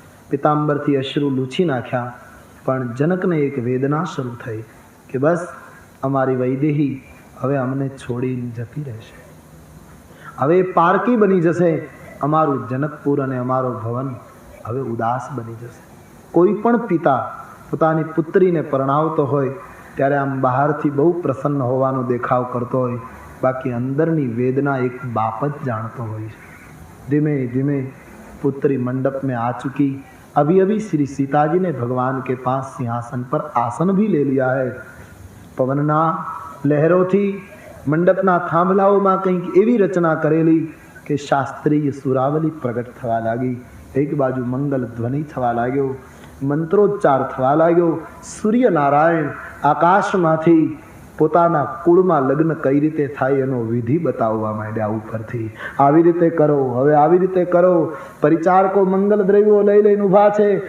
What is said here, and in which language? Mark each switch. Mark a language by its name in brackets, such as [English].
[Gujarati] પિતાંબરથી અશ્રુ લૂછી નાખ્યા. પણ જનકને એક વેદના શરૂ થઈ કે બસ અમારી વૈદેહી હવે અમને છોડીને જતી રહેશે, હવે પારકી બની જશે. અમારું જનકપુર અને અમારો ભવન હવે ઉદાસ બની જશે. કોઈ પણ પિતા પોતાની પુત્રીને પરણાવતો હોય ત્યારે આમ બહારથી બહુ પ્રસન્ન હોવાનો દેખાવ કરતો હોય, બાકી અંદરની વેદના એક બાપ જ જાણતો હોય છે. ધીમે ધીમે [Hindi] पुत्री मंडप में आ चुकी. अभी अभी श्री सीता जी ने भगवान के पास सिंहासन पर आसन भी ले लिया है. [Gujarati] पवनना लहरोथी मंडपना थांभलाओं कंईक एवी रचना करेली કે શાસ્ત્રીય સુરાવલી પ્રગટ થવા લાગી. એક બાજુ મંગલ ધ્વનિ થવા લાગ્યો, મંત્રોચ્ચાર થવા લાગ્યો. સૂર્યનારાયણ આકાશમાંથી પોતાના કુળમાં લગ્ન કઈ રીતે થાય એનો વિધિ બતાવવા માંડ્યા ઉપરથી. આવી રીતે કરો, હવે આવી રીતે કરો. પરિચારકો મંગલ દ્રવ્યો લઈ લઈને ઊભા છે.